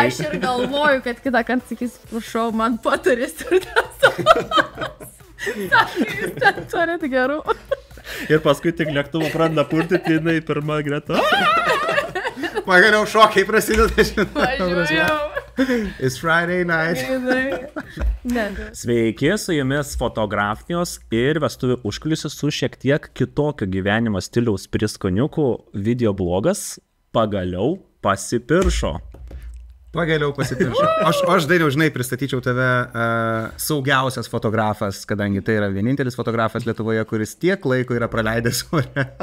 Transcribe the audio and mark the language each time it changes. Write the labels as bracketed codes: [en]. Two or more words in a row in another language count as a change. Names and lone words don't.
[lt] Aš ir galvoju, kad kitą kartą sakys, prašau, man patarės ir tas. Jūs ten turit gerų. Ir paskui tik lėktuvą pradeda purtyti, jinai pirma Greta. Pagaliau šokiai prasideda, žinai. [en] It's Friday night. [lt] Sveiki, su jumis fotografijos ir vestuvių užkulisių su šiek tiek kitokio gyvenimo stiliaus priskoniukų videoblogas pagaliau pasipiršo. Pagaliau pasipiršo. Aš Dainiau, žinai, pristatyčiau tave saugiausias fotografas, kadangi tai yra vienintelis fotografas Lietuvoje, kuris tiek laiko yra praleidęs ore.